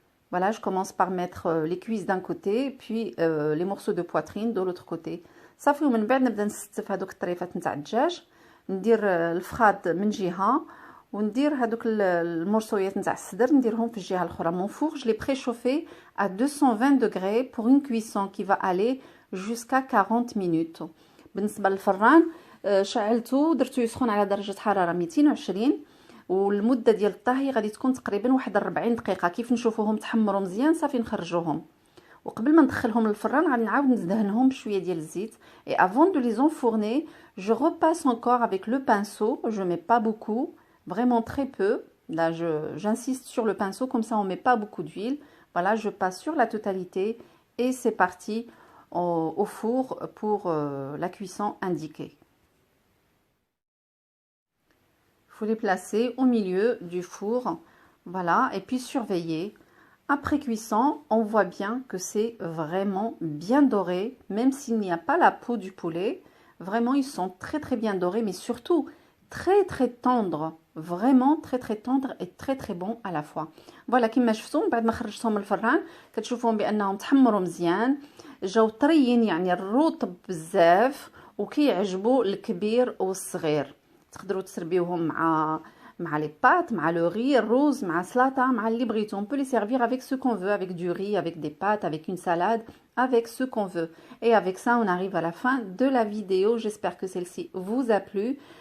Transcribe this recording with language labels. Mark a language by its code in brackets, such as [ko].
[fr] Voilà, je commence par mettre les cuisses d'un côté, puis les morceaux de poitrine de l'autre côté. [ar] صافي ومن بعد نبدا نستف هذوك الطريفات نتاع الدجاج، ندير الفخاد من جهه وندير هذوك المرصويات نتاع الصدر نديرهم في الجهه الاخرى. Mon four, je l'ai préchauffé à 220 degrés pour une cuisson qui va aller jusqu'à 40 minutes. بالنسبه للفران شعلته درتو يسخن على درجه حراره 220، والمده ديال الطهي غادي تكون تقريبا واحد 40 دقيقه. كيف نشوفوهم تحمروا مزيان صافي نخرجوهم، وقبل ما ندخلهم للفران غادي نعاود ندهنهم بشويه ديال الزيت. [fr] Et avant de les enfourner, je repasse encore avec le pinceau. Je mets pas beaucoup, vraiment très peu. Là j'insiste sur le pinceau, comme ça on met pas beaucoup d'huile. Voilà, je passe sur la totalité et c'est parti au four pour la cuisson indiquée. Il faut les placer au milieu du four, voilà, et puis surveiller. Après cuisson, on voit bien que c'est vraiment bien doré, même s'il n'y a pas la peau du poulet. Vraiment, ils sont très bien dorés, mais surtout très tendres. Vraiment très tendres et très bons à la fois. Voilà, [ar] كما شفتوا بعد ما خرجتهم من الفران كتشوفوهم بانهم تحمروا مزيان. جاو طريين يعني الرطب بزاف وكيعجبوا الكبير والصغير. تقدروا تسربيوهم مع لي بات، مع لو ري، الروز، مع سلطه، مع اللي بغيتو. [fr] On peut les servir avec ce qu'on veut, avec du riz, avec des pâtes, avec une salade, avec ce qu'on veut. Et avec ça, on arrive à la fin de la vidéo. J'espère que celle-ci vous a plu.